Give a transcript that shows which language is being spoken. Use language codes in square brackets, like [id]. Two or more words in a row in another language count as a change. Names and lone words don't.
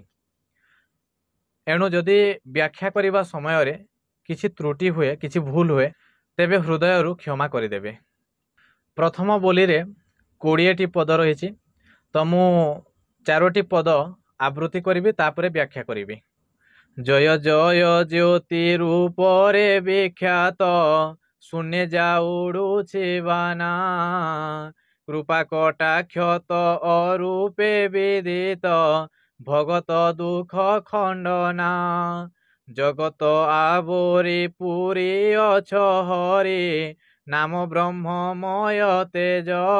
[or] ଏଣୁ ଯଦି ବ୍ୟାଖ୍ୟା କରିବା ସମୟ ରେ କିଛି ତ୍ରୁଟି ହୁଏ, କିଛି ଭୁଲ ହୁଏ, ତେବେ ହୃଦୟରୁ କ୍ଷମା କରିଦେବେ। ପ୍ରଥମ ବୋଲି ରେ 20ଟି ପଦ ରହି। ତୋ ମୁ 4ଟି ପଦ ଆବୃତ୍ତି କରିବି, ତାପରେ ବ୍ୟାଖ୍ୟା କରିବି। ଜୟ ଜୟ ଜ୍ୟୋତି ରୂପରେ ବିଖ୍ୟାତ, ଶୂନ୍ୟ ଯାଉଡୁଛି ବାନା, କୃପା କଟାକ୍ଷତ ଅରୂପେ ବିଦିତ, ଭଗତ ଦୁଖ ଖଣ୍ଡନା, ଜଗତ ଆବରି ପୁରି ଅଛ ହରି, ନାମ ବ୍ରହ୍ମମୟ ତେଜ,